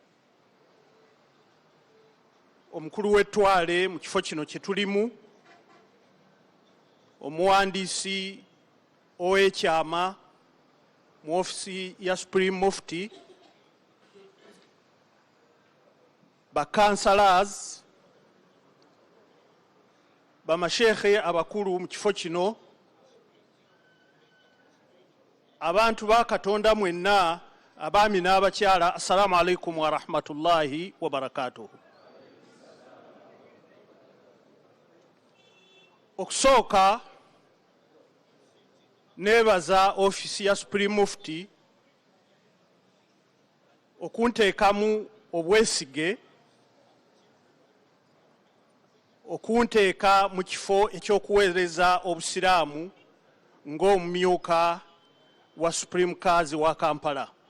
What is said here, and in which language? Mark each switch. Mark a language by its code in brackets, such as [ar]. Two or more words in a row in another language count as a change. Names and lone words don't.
[lg] omukulu w'ettwale mu kifo kino kye tulimu, omuwandiisi ow'ekyama mu ofisi ya [en] Supreme Mufti, [lg] bakansalas, bamashekhe abakulu mu kifo kino, abantu ba Katonda mwenna, abaami n'abakyala, [ar] السلام عليكم ورحمة الله وبركاته. [lg] Okusooka nebaza ofisi ya [en] Supreme Mufti [lg] okunteekamu obwesige, okunteeka mu kifo ekyokuweereza obusiraamu ng'omumyuka wa [en] Supreme Kazi [lg] wa Kampala.